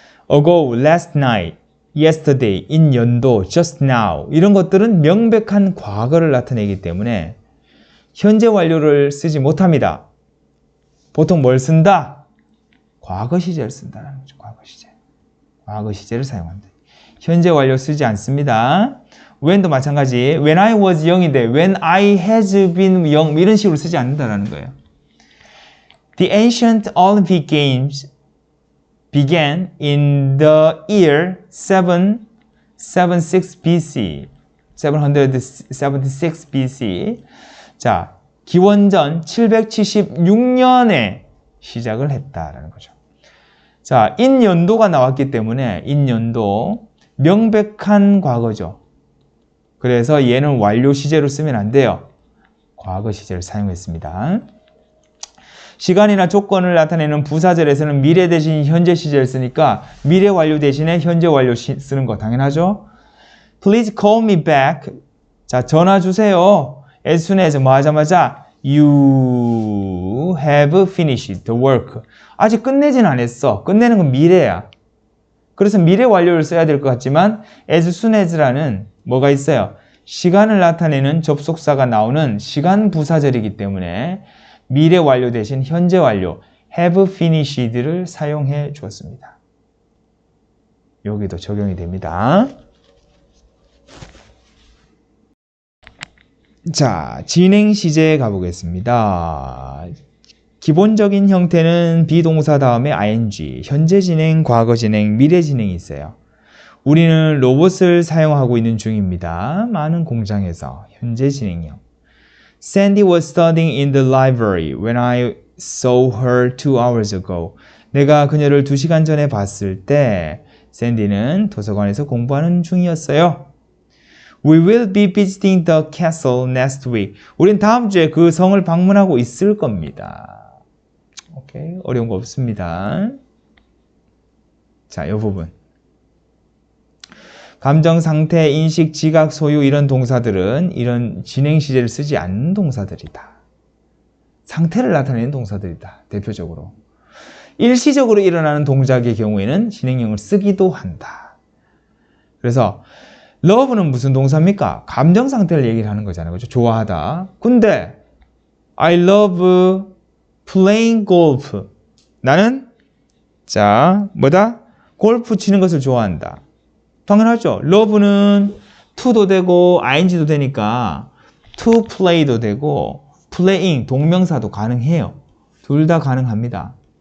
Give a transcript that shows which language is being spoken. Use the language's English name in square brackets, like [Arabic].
[English] ago, last night, yesterday, [Korean] in 연도, [English] just now [Korean] 이런 것들은 명백한 과거를 나타내기 때문에 현재 완료를 쓰지 못합니다. 보통 뭘 쓴다? 과거 시제를 쓴다는 거죠. 과거 시제를 사용한다. 현재 완료 쓰지 않습니다. when도 마찬가지. [English] when I was young인데 when I has been young [Korean] 이런 식으로 쓰지 않는다라는 거예요. [English] The ancient Olympic Games began in the year 776 BC. 776 BC. [Korean] 자, 기원전 776년에 시작을 했다라는 거죠. 자, in 연도가 나왔기 때문에 in 연도 명백한 과거죠. 그래서 얘는 완료 시제로 쓰면 안 돼요. 과거 시제를 사용했습니다. 시간이나 조건을 나타내는 부사절에서는 미래 대신 현재 시제를 쓰니까 미래 완료 대신에 현재 완료 쓰는 거 당연하죠. [English] Please call me back. [Korean] 자, 전화 주세요. [English] As soon as [Korean] 뭐 하자마자 [English] You have finished the work. [Korean] 아직 끝내진 않았어. 끝내는 건 미래야. 그래서 미래 완료를 써야 될 것 같지만 as soon as라는 뭐가 있어요? 시간을 나타내는 접속사가 나오는 시간 부사절이기 때문에 미래 완료 대신 현재 완료 have finished를 사용해 주었습니다. 여기도 적용이 됩니다. 자, 진행 시제에 가보겠습니다. 기본적인 형태는 비동사 다음에 ing, 현재 진행, 과거 진행, 미래 진행이 있어요. 우리는 로봇을 사용하고 있는 중입니다. 많은 공장에서 현재 진행형. [English] Sandy was studying in the library when I saw her 2 hours ago. [Korean] 내가 그녀를 2시간 전에 봤을 때 샌디는 도서관에서 공부하는 중이었어요. [English] We will be visiting the castle next week. [Korean] 우린 다음 주에 그 성을 방문하고 있을 겁니다. 오케이, 어려운 거 없습니다. 자, 이 부분. 감정, 상태, 인식, 지각, 소유 이런 동사들은 이런 진행 시제를 쓰지 않는 동사들이다. 상태를 나타내는 동사들이다. 대표적으로. 일시적으로 일어나는 동작의 경우에는 진행형을 쓰기도 한다. 그래서 love는 무슨 동사입니까? 감정 상태를 얘기를 하는 거잖아요. 그렇죠? 좋아하다. [English] 근데 I love playing golf. [Korean] 나는 자, 뭐다? 골프 치는 것을 좋아한다. 당연하죠. love는 to도 되고 ing도 되니까 to play도 되고 playing 동명사도 가능해요. 둘 다 가능합니다.